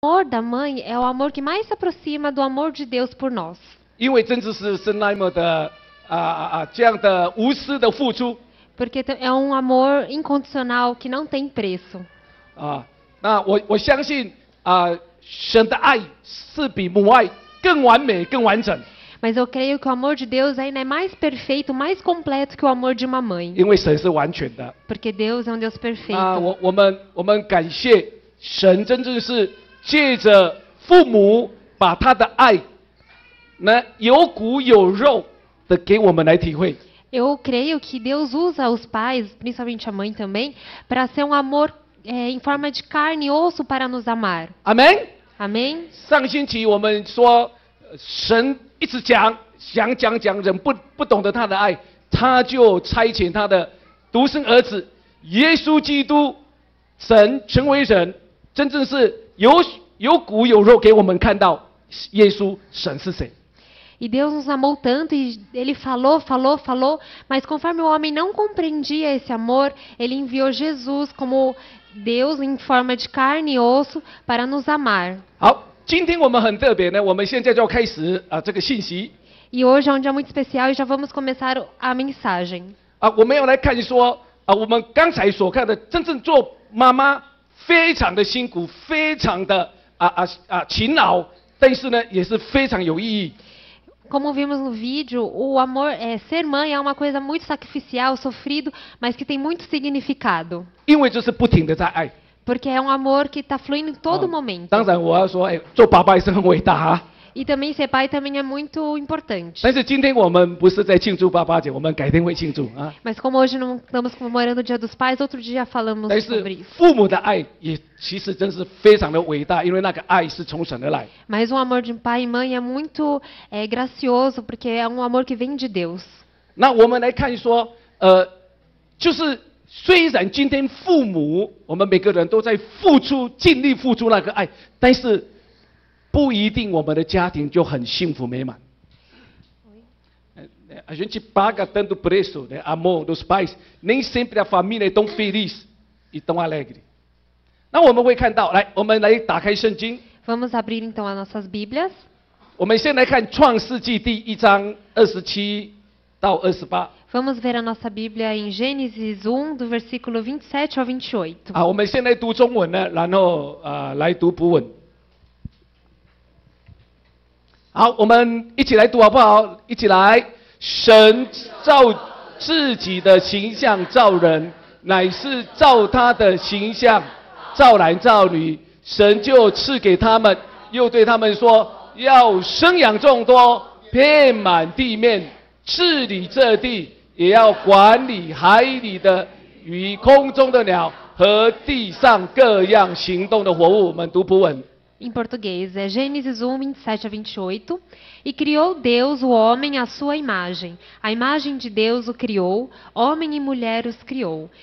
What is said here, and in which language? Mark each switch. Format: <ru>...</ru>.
<pt>amor da mãe é o amor que mais se aproxima do amor de Deus por nós.</pt> <zh>因为真的是那么的这样的无私的付出</zh> <pt>Porque é um amor incondicional que não tem preço.</pt> <zh>那我相信神的爱是比母爱更完美、更完整。</zh> <pt>Mas eu creio que o amor de Deus ainda é mais perfeito, mais completo que o amor de uma mãe.</pt> <zh>因为神是完全的。</zh> <pt>Porque Deus é um Deus perfeito.</pt> <zh>我们感谢神，真正是借着父母把他的爱，有骨有肉的给我们来体会。</zh> <pt>Eu creio que Deus usa os pais, principalmente a mãe também, para ser um amor em forma de carne e osso para nos amar. Amém? Amém?</pt> <zh>上星期我们说，神一直讲，人不懂得他的爱，他就差遣他的独生儿子耶稣基督，神成为人，真正是有骨有肉给我们看到耶稣神是谁。</zh> <pt>E Deus nos amou tanto e Ele falou, mas conforme o homem não compreendia esse amor, Ele enviou Jesus como Deus em forma de carne e osso para nos amar.</pt> <zh>好，今天我们很特别呢，我们现在就要开始这个信息。</zh> <pt>E hoje é um dia muito especial e já vamos começar a mensagem.</pt> <zh>我们要来看说我们刚才所看的，真正做妈妈非常的辛苦，非常的勤劳，但是呢，也是非常有意义。</zh> <pt>Como vimos no vídeo, o amor, ser mãe é uma coisa muito sacrificial, sofrido, mas que tem muito significado.</pt> <zh>因为就是不停的在爱。</zh> <pt>Porque é um amor que está fluindo em todo momento.</pt> <zh>当然我要说，做爸爸也是很伟大</zh> <pt>E também ser pai também é muito importante.</pt> <zh>但是今天我们不是在庆祝爸爸节，我们改天会庆祝</zh> <pt>Mas como hoje não estamos comemorando o Dia dos Pais, outro dia falamos</pt> <zh>但</zh> <pt>sobre</pt> <zh>是</zh> <pt>isso.</pt> <zh>父母的爱也其实真是非常的伟大，因为那个爱是从神而来。</zh> <pt>Mas o amor de pai e mãe é muito gracioso, porque é um amor que vem de Deus.</pt> <zh>那我们来看说，就是虽然今天父母我们每个人都在付出，尽力付出那个爱，但是不一定我们的家庭就很幸福美满。</zh> <pt>A gente paga tanto preço, né, amor dos pais, nem sempre a família é tão feliz e tão alegre.</pt> <zh>那我们会看到，来，我们来打开圣经，</zh> <pt>Vamos abrir então as nossas Bíblias.</pt> <zh>我们先来看创世纪第1章27到28。</zh> <pt>Vamos ver a nossa Bíblia em Gênesis 1, do versículo 27 ao 28.</pt> <zh>我们先来读中文呢，然后来读葡文。好，我们一起来读好不好？一起来。神照自己的形象造人，乃是照他的形象造男造女。神就赐给他们，又对他们说：要生养众多，遍满地面，治理这地，也要管理海里的鱼、空中的鸟和地上各样行动的活物。我们读葡文。</zh> <pt>Em português, é Gênesis 1, 27 a 28. E criou Deus o homem à sua imagem. A imagem de Deus o criou, homem e mulher os criou.</pt>